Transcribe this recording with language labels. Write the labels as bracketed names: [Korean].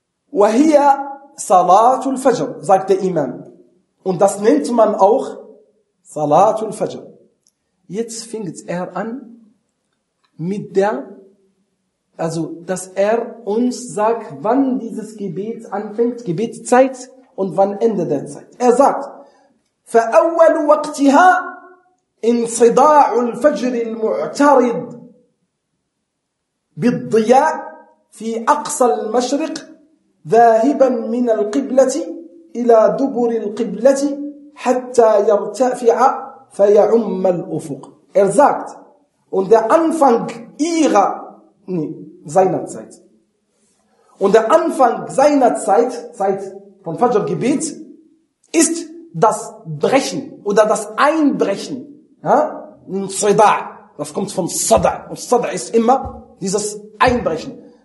[German] Wahia Salatul Fajr, sagt der Imam. Und das nennt man auch Salatul Fajr. Jetzt fängt er an mit der, also, dass er uns sagt, wann dieses Gebet anfängt, Gebetszeit und wann Ende der Zeit. Er sagt, [Arabic] فَأَوَّلُ وَقْتِهَا انصداع الفجر المعترض بالضياء في أقصى المشرق ذاهبا من القبلة إلى دبر القبلة حتى يرتفع فيعم الأفق. [German] Er sagt, und der Anfang seiner Zeit, und der Anfang seiner Zeit, Zeit von Fajr Gebet, ist das Brechen oder das Einbrechen. Ja, das kommt von Sada. Und Sada ist immer dieses Einbrechen.